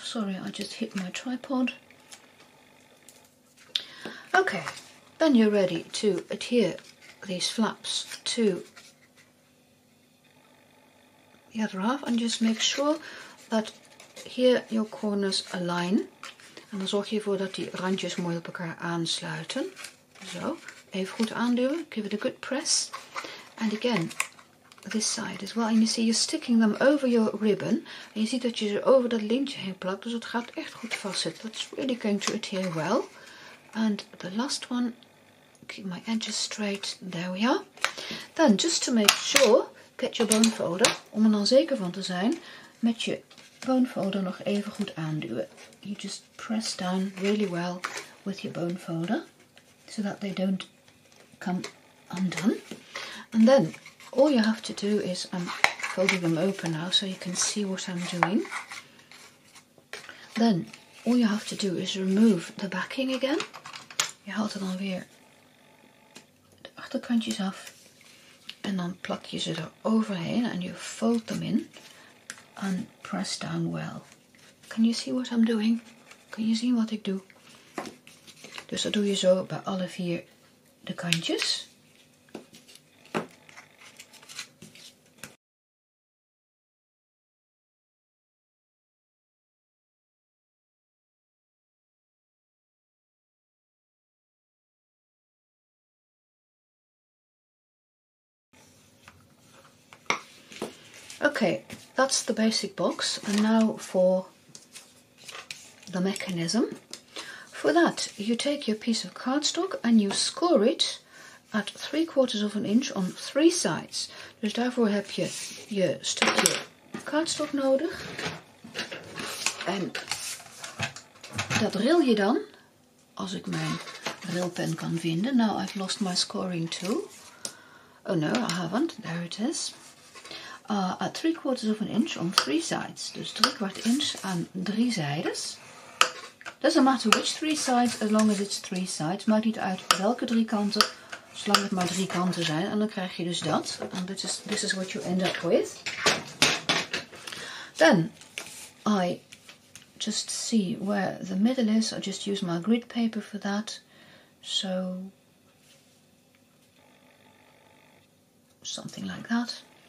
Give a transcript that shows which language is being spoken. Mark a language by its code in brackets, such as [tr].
[en] Sorry, I just hit my tripod. Okay, then you're ready to adhere these flaps to the other half, and just make sure that here your corners align. [nl] En dan zorg je ervoor dat die randjes mooi op elkaar aansluiten. Zo, even goed aanduwen. [en] Give it a good press. And again, this side as well. And you see you're sticking them over your ribbon. [nl] En je ziet dat je ze over dat lintje heen plakt. Dus het gaat echt goed vastzitten. [en] That's really going to adhere well. And the last one, keep my edges straight. There we are. Then, just to make sure, get your bone folder. [nl] Om er dan zeker van te zijn, met je bone folder nog even goed aanduwen. [en] You just press down really well with your bone folder, so that they don't come undone. And then, all you have to do is, I'm folding them open now so you can see what I'm doing. Then, all you have to do is remove the backing again. [nl] Je haalt er dan weer de achterkantjes af. En dan plak je ze er overheen en [en] you fold them in. And press down well. Can you see what I'm doing? [nl] Kun je zien wat ik doe? Dus dat doe je zo bij alle 4 de kantjes. [en] Okay, that's the basic box, and now for the mechanism. For that, you take your piece of cardstock and you score it at 3/4 of an inch on 3 sides. [nl] Dus daarvoor heb je je stukje cardstock nodig. En dat ril je dan, als ik mijn rilpen kan vinden. [en] Now I've lost my scoring tool. Oh no, I haven't. There it is. At 3/4 of an inch on 3 sides. [nl] Dus 3/4 inch aan 3 zijdes. [en] Doesn't matter which 3 sides, as long as it's 3 sides. [nl] Maakt niet uit welke 3 kanten, zolang het maar 3 kanten zijn. En dan krijg je dus dat. [en] And this is what you end up with. Then I just see where the middle is. I just use my grid paper for that. So something like that.